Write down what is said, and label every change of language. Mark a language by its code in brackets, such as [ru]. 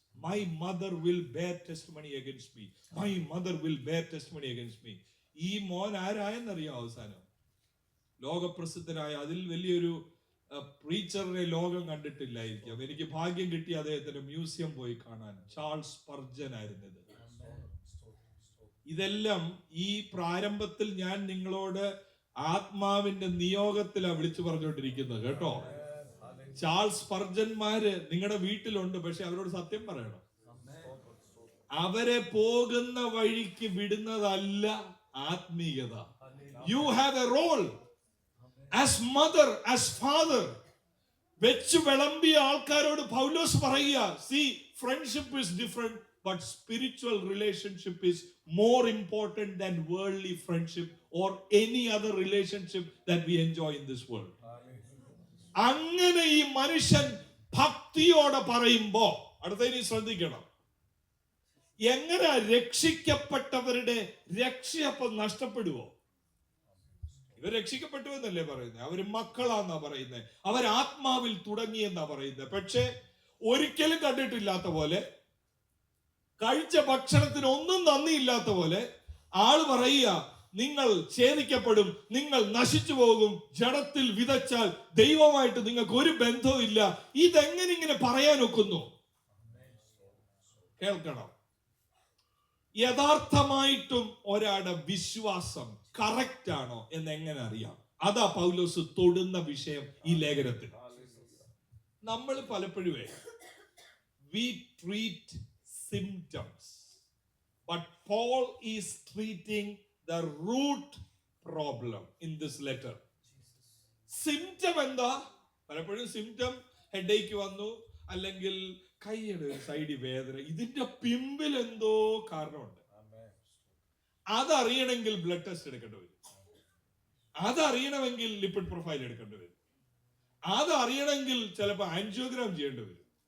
[en] My mother will bear testimony against me. My mother will bear testimony against me. [ml] ഈ മോൻ ആരായെന്നറിയോ? അവസാനം ലോകപ്രസിദ്ധനായ, അതിൽ വലിയൊരു പ്രീച്ചറിനെ ലോകം കണ്ടിട്ടില്ലായിരിക്കും. എനിക്ക് ഭാഗ്യം കിട്ടി അദ്ദേഹത്തിന്റെ മ്യൂസിയം പോയി കാണാൻ. ചാൾസ് സ്പർജൻ ആയിരുന്നത്. ഇതെല്ലാം ഈ പ്രാരംഭത്തിൽ ഞാൻ നിങ്ങളോട് ആത്മാവിന്റെ നിയോഗത്തിലാണ് വിളിച്ചു പറഞ്ഞുകൊണ്ടിരിക്കുന്നത് കേട്ടോ. ചാൾസ് സ്പർജന്മാര് നിങ്ങളുടെ വീട്ടിലുണ്ട്, പക്ഷെ അവരോട് സത്യം പറയണം. അവരെ പോകുന്ന വഴിക്ക് വിടുന്നതല്ല ആത്മീയത. [en] You have a role as mother, as father. [ml] വെച്ച് വിളമ്പിയ ആൾക്കാരോട് പൗലോസ് പറയുക, [en] See, friendship is different, but spiritual relationship is more important than worldly friendship or any other relationship that we enjoy in this world. [ml] അങ്ങനെ ഈ മനുഷ്യൻ ഭക്തിയോടെ പറയുമ്പോ, അടുത്തതിന് ശ്രദ്ധിക്കണം, എങ്ങനെ രക്ഷിക്കപ്പെട്ടവരുടെ രക്ഷയപ്പം നഷ്ടപ്പെടുവോ? ഇവർ രക്ഷിക്കപ്പെട്ടു എന്നല്ലേ പറയുന്നത്, അവര് മക്കളാന്നാ പറയുന്നത്, അവർ ആത്മാവിൽ തുടങ്ങിയെന്നാ പറയുന്നത്. പക്ഷെ ഒരിക്കലും കണ്ടിട്ടില്ലാത്ത പോലെ, കഴിച്ച ഭക്ഷണത്തിന് ഒന്നും നന്ദിയില്ലാത്ത പോലെ ആള് പറയുക, നിങ്ങൾ ഛേദിക്കപ്പെടും, നിങ്ങൾ നശിച്ചു പോകും, ജഡത്തിൽ വിതച്ചാൽ ദൈവമായിട്ട് നിങ്ങൾക്ക് ഒരു ബന്ധവും ഇല്ല. ഇതെങ്ങനെ ഇങ്ങനെ പറയാൻ ഒക്കുന്നു? കേൾക്കണം, യഥാർത്ഥമായിട്ടും ഒരാളുടെ വിശ്വാസം കറക്റ്റ് ആണോ എന്ന് എങ്ങനെ അറിയാം? അതാ പൗലോസ് തൊടുന്ന വിഷയം ഈ ലേഖനത്തിൽ. നമ്മൾ പലപ്പോഴും [en] we treat symptoms, but Paul is treating the root problem in this letter. [ml] Symptom എന്താ? പലപ്പോഴും സിംറ്റം ഹെഡേക്ക് വന്നു, അല്ലെങ്കിൽ കൈയുടെ ഒരു സൈഡ് വേദന, ഇതിന്റെ പിമ്പിൽ എന്തോ കാരണമുണ്ട്. അതറിയണമെങ്കിൽ ബ്ലഡ് ടെസ്റ്റ് എടുക്കേണ്ടി വരും, അതറിയണമെങ്കിൽ ലിപ്പിഡ് പ്രൊഫൈൽ എടുക്കേണ്ടി വരും, അതറിയണമെങ്കിൽ ചിലപ്പോൾ ആൻജിയോഗ്രാം ചെയ്യേണ്ടി വരും.